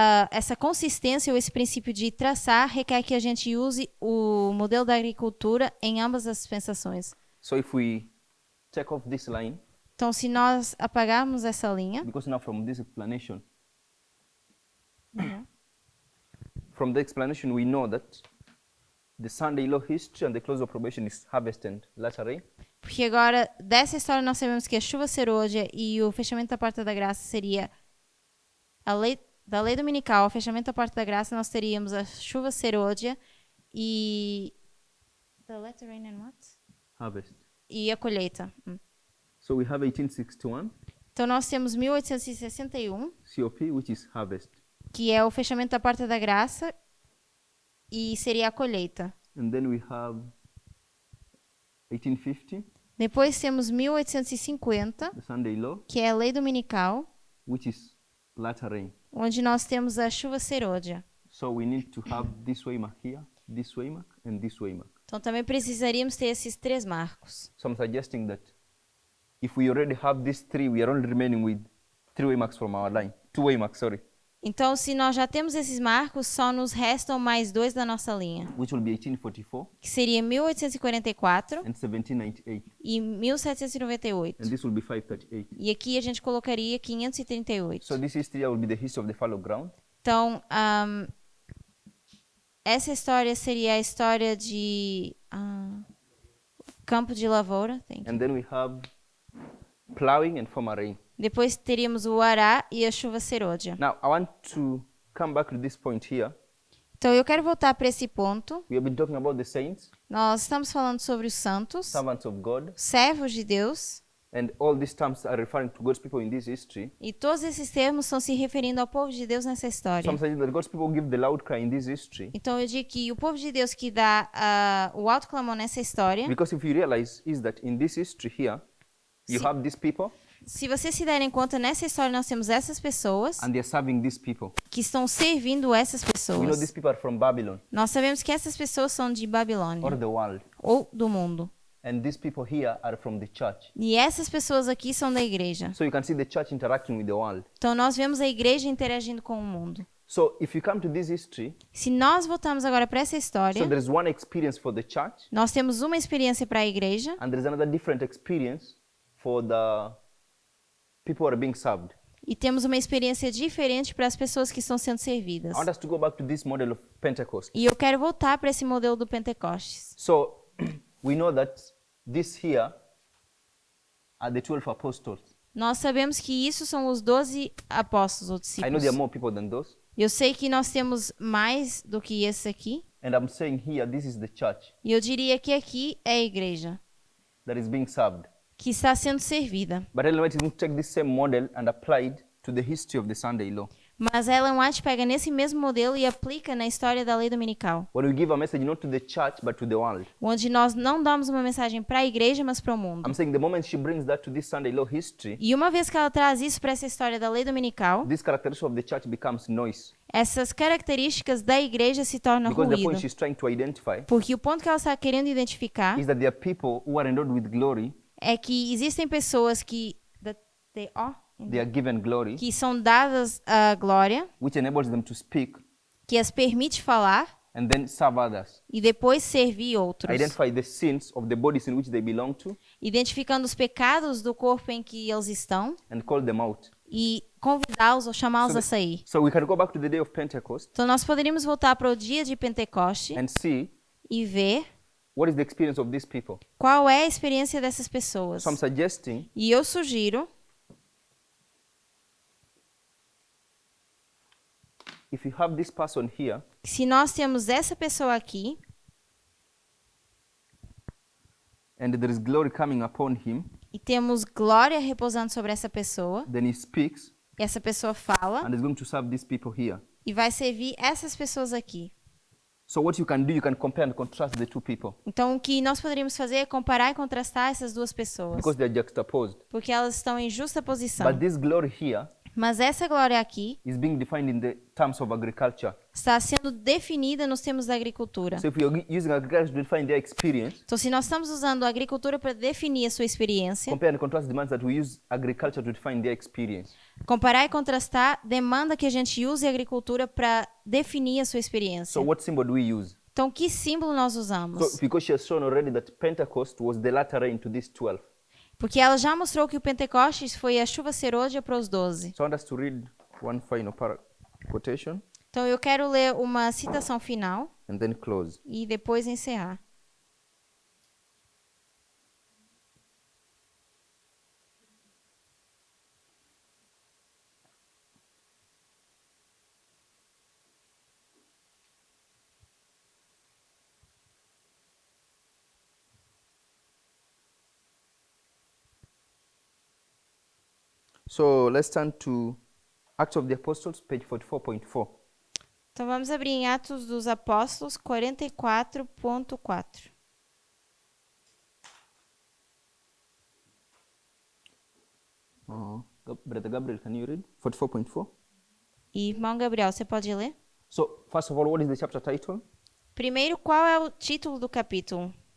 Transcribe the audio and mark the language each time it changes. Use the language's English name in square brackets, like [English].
[Portuguese] essa consistência ou esse princípio de traçar requer que a gente use o modelo da agricultura em ambas as dispensações. [English] So if we take off this line, [Portuguese] Então, se nós apagarmos essa linha, [English] because now from this explanation, from the explanation we know that the Sunday law history and the close of probation is harvest and latter rain. [Portuguese] porque agora dessa história nós sabemos que a chuva serôdia e o fechamento da porta da graça seria da lei dominical ao fechamento da porta da graça, nós teríamos a chuva serôdia e [English] the latter rain and what? Harvest. [Portuguese] E a colheita. [English] So we have 1861 [Portuguese] Então nós temos 1861, [English] COP, which is harvest. [Portuguese] que é o fechamento da porta da graça e seria a colheita. [English] And then we have 1850, [Portuguese] Depois temos 1850, [English] the Sunday law, [Portuguese] que é a lei dominical, [English] which is latter rain. [Portuguese] onde nós temos a chuva serôdia. [English] So we need to have this waymark here, this waymark, and this waymark. [Portuguese] Então também precisaríamos ter esses três marcos. [English] So I'm suggesting that if we already have these three, we are only remaining with 3 waymarks from our line. 2 waymarks, sorry, [Portuguese] Então, se nós já temos esses marcos, só nos restam mais dois da nossa linha, [English] which will be 1844 [Portuguese] que seria 1844 [English] and 1798. [Portuguese] e 1798. [English] And this will be 538. [Portuguese] E aqui a gente colocaria 538. [English] So this history will be the history of the fallow ground. [Portuguese] Então, essa história seria a história de campo de lavoura. [English] And then we have plowing and former rain. [Portuguese] Depois teríamos o ará e a chuva serôdia. [English] Now, I want to come back to this point here. [Portuguese] Então, eu quero voltar para esse ponto. [English] We have been talking about the saints, [Portuguese] Nós estamos falando sobre os santos, [English] servants of God, [Portuguese] servos de Deus, [English] and all these terms are referring to God's people in this history. [Portuguese] e todos esses termos estão se referindo ao povo de Deus nessa [English] So [Portuguese] história. [English] I'm saying that God's people give the loud cry in this history [Portuguese] Então, eu digo que o povo de Deus que dá o alto clamor nessa história, [English] because if you realize is that in this history here, You [Portuguese] Se- [English] have these people, [Portuguese] Se vocês se derem conta, nessa história nós temos essas pessoas [English] and they're serving these people. [Portuguese] que estão servindo essas [English] We know [Portuguese] pessoas. [English] these people are from Babylon [Portuguese] Nós sabemos que essas pessoas são de [English] or [Portuguese] Babilônia [English] the world. [Portuguese] ou do mundo. [English] And these people here are from the church. [Portuguese] E essas pessoas aqui são da igreja. [English] So you can see the church interacting with the world. [Portuguese] Então nós vemos a igreja interagindo com o mundo. [English] So if you come to this history, [Portuguese] Se nós voltamos agora para essa história, [English] so there's one experience for the church, [Portuguese] nós temos uma experiência para a igreja [English] and there's another different experience for the people who are being served. [Portuguese] e temos uma experiência diferente para as pessoas que estão sendo servidas. [English] I want us to go back to this model of Pentecost. [Portuguese] E eu quero voltar para esse modelo do Pentecostes. [English] So we know that this here are the 12 apostles. [Portuguese] Nós sabemos que isso são os 12 apóstolos ou [English] I know [Portuguese] discípulos. [English] there are more people than those. [Portuguese] Eu sei que nós temos mais do que esse aqui. [English] And I'm saying here, this is the church [Portuguese] E eu diria que aqui é a igreja [English] that is being served. [Portuguese] que está sendo servida. [English] But Ellen White is going to take this same model and apply it to the history of the Sunday law. [Portuguese] Mas Ellen White pega nesse mesmo modelo e aplica na história da lei dominical, [English] When we give a message not to the church but to the world. [Portuguese] onde nós não damos uma mensagem para a igreja, mas para o mundo. [English] I'm saying the moment she brings that to this Sunday law history, [Portuguese] E uma vez que ela traz isso para essa história da lei dominical, [English] this characteristic of the church becomes noise. [Portuguese] essas características da igreja se tornam [English] Because the point [Portuguese] ruído. [English] she's trying to identify [Portuguese] Porque o ponto que ela está querendo identificar [English] is that there are people who are endowed with glory, [Portuguese] é que existem pessoas [English] they are given glory, [Portuguese] que são dadas a glória, [English] which enables them to speak [Portuguese] que as permite falar [English] and then serve others. [Portuguese] e depois servir outros, [English] Identify the sins of the bodies in which they belong to [Portuguese] identificando os pecados do corpo em que eles estão [English] and call them out. [Portuguese] e convidá-los ou chamá-los a sair. [English] So we can go back to the day of Pentecost [Portuguese] Então nós poderíamos voltar para o dia de Pentecoste [English] and see [Portuguese] e ver [English] what is the experience of these people. [Portuguese] qual é a experiência dessas pessoas. [English] So I'm suggesting [Portuguese] E eu sugiro, [English] if you have this person here, [Portuguese] que se nós temos essa pessoa aqui [English] and there is glory coming upon him, [Portuguese] e temos glória repousando sobre essa pessoa, [English] then he speaks [Portuguese] essa pessoa fala [English] and is going to serve these people here. [Portuguese] e vai servir essas pessoas aqui. [English] So what you can do, you can compare and contrast the two people [Portuguese] Então o que nós poderíamos fazer é comparar e contrastar essas duas pessoas, [English] because they are juxtaposed. [Portuguese] porque elas estão em justa posição. [English] But this glory here [Portuguese] Mas essa glória aqui [English] is being defined in the terms of agriculture. [Portuguese] está sendo definida nos termos da agricultura. [English] So if we are using agriculture to define their experience, [Portuguese] Então, se nós estamos usando a agricultura para definir a sua experiência, [English] compare and contrast demands that we use agriculture to define their experience. [Portuguese] comparar e contrastar demanda que a gente use a agricultura para definir a sua experiência. [English] So what symbol do we use? [Portuguese] Então, que símbolo nós [English] So [Portuguese] usamos? [English] because she has shown already that Pentecost was the latter rain to these 12. [Portuguese] Porque ela já mostrou que o Pentecostes foi a chuva serôdia para os 12. [English] So I want us to read one final quotation [Portuguese] Então, eu quero ler uma citação final [English] and then close. [Portuguese] e depois encerrar. [English] So let's turn to Acts of the Apostles, page 44.4. [Portuguese] Então, vamos abrir em Atos dos Apóstolos 44.4. [English] Brother Gabriel, can you read? [Portuguese] 44.4. E, irmão Gabriel, você pode ler? [English] So first of all, what is the chapter title? [Portuguese] Primeiro, qual é o título do capítulo?